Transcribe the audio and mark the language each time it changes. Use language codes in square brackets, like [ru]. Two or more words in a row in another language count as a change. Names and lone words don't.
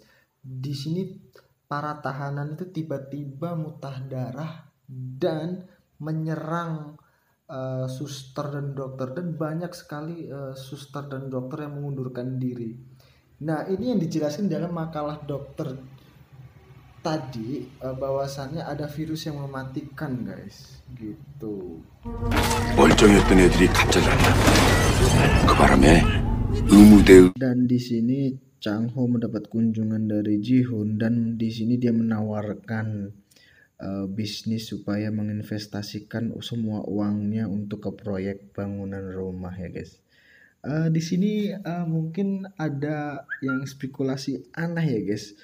[id] Di sini para tahanan itu tiba-tiba muntah darah dan menyerang suster dan dokter, dan banyak sekali suster dan dokter yang mengundurkan diri. Nah, ini yang dijelaskan dalam makalah dokter tadi, bahwasannya ada virus yang mematikan guys, gitu. [ko] 멀쩡했던 애들이 갑자기 그 바람에 의무대. [id] Dan di sini Chang Ho mendapat kunjungan dari Ji Hoon dan di sini dia menawarkan bisnis supaya menginvestasikan semua uangnya untuk ke proyek bangunan rumah ya guys. Di sini mungkin ada yang spekulasi aneh ya guys.